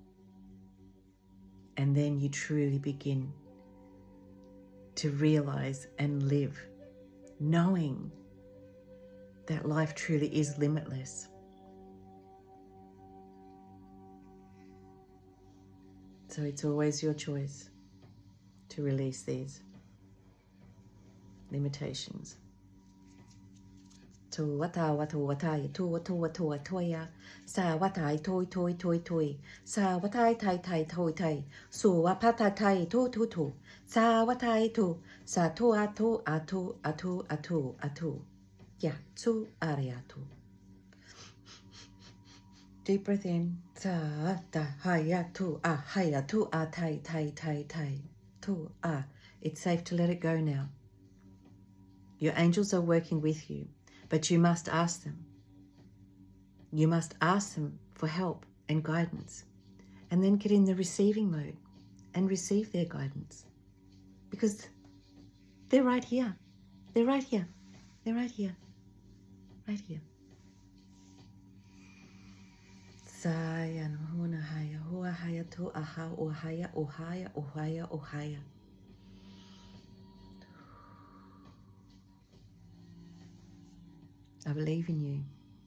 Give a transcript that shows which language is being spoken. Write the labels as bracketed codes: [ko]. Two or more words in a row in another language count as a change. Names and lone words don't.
[en] And then you truly begin to realize and live, knowing that life truly is limitless. So it's always your choice to release these limitations. Tu wata watu watai tu watu watu watoya sa watai toi toi toi toi sa watai tai tai toi tai su wapata tai tu tu tu sa watai tu sa tu atu atu atu atu atu ya tu ariatu. Deep breath in. Sa ta haya tu a haya tu a tai tai tai tai tu a. It's safe to let it go now. Your angels are working with you, but you must ask them. You must ask them for help and guidance, and then get in the receiving mode and receive their guidance, because they're right here. They're right here. They're right here. Right here. Saya huna haya hua haya tu aha ohaya ohaya ohaya ohaya. I believe in you.